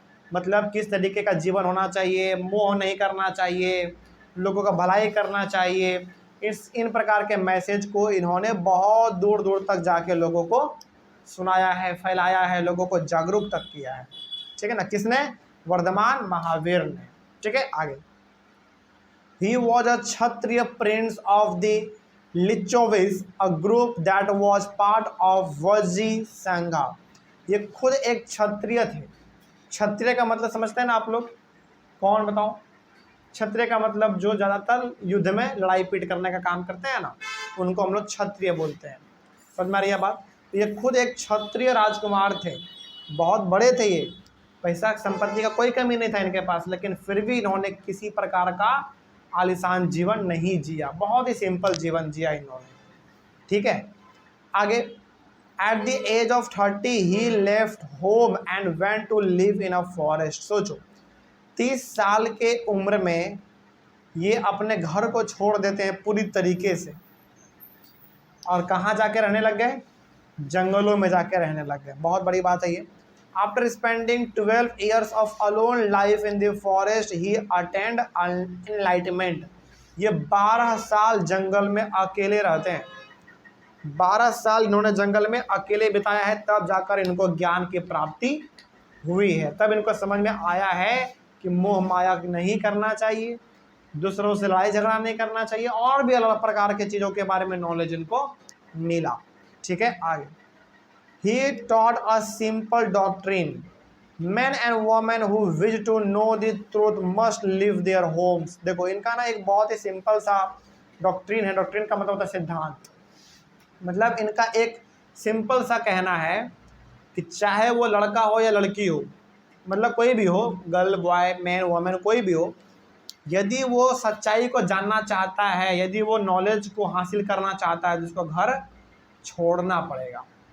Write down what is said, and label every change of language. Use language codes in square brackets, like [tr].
[hi] मतलब किस तरीके का जीवन होना चाहिए, मोह नहीं करना चाहिए, लोगों का भलाई करना चाहिए। इन प्रकार के मैसेज को इन्होंने बहुत दूर दूर तक जाके लोगों को सुनाया है, फैलाया है, लोगों को जागरूक तक किया है। ठीक है ना? किसने? वर्धमान महावीर ने। ठीक है, आगे। [en] He was a Kshatriya prince of the Lichovis, a group that was part of Vajji Sangha। [hi] ये खुद एक क्षत्रिय थे। क्षत्रिय का मतलब समझते हैं ना आप लोग? कौन बताओ? क्षत्रिय का मतलब जो ज़्यादातर युद्ध में लड़ाई पीट करने का काम करते हैं ना, उनको हम लोग क्षत्रिय बोलते हैं। समझ में आ रही है बात? तो ये खुद एक क्षत्रिय राजकुमार थे, बहुत बड़े थे ये, पैसा संपत्ति का कोई कमी नहीं था इनके पास, लेकिन फिर भी इन्होंने किसी प्रकार का आलीशान जीवन नहीं जिया, बहुत ही सिंपल जीवन जिया इन्होंने। ठीक है, आगे। [en] At the age of 30 he left home and went to live in a forest. [hi] सोचो 30 साल के उम्र में ये अपने घर को छोड़ देते हैं पूरी तरीके से, और कहाँ जाके रहने लग गए? जंगलों में जाके रहने लग गए। बहुत बड़ी बात है ये। [en] After spending 12 years of alone life in the forest, he attained enlightenment। [hi] ये 12 साल जंगल में अकेले रहते हैं, 12 साल इन्होंने जंगल में अकेले बिताया है, तब जाकर इनको ज्ञान की प्राप्ति हुई है। तब इनको समझ में आया है कि मोह माया नहीं करना चाहिए, दूसरों से लड़ाई झगड़ा नहीं करना चाहिए, और भी अलग प्रकार के चीज़ों के बारे में नॉलेज इनको मिला। ठीक है, आगे। [en] He taught a simple doctrine, men and women who wish to know the truth must leave their homes। [hi] देखो इनका ना एक बहुत ही सिंपल सा डॉक्ट्रिन है। डॉक्ट्रिन का मतलब होता है सिद्धांत। मतलब इनका एक सिंपल सा कहना है कि चाहे वो लड़का हो या लड़की हो, मतलब कोई भी हो, गर्ल बॉय मैन वुमेन कोई भी हो, यदि वो सच्चाई को जानना चाहता है, यदि वो नॉलेज को हासिल करना चाहता है, जिसको घर छोड़ना पड़ेगा।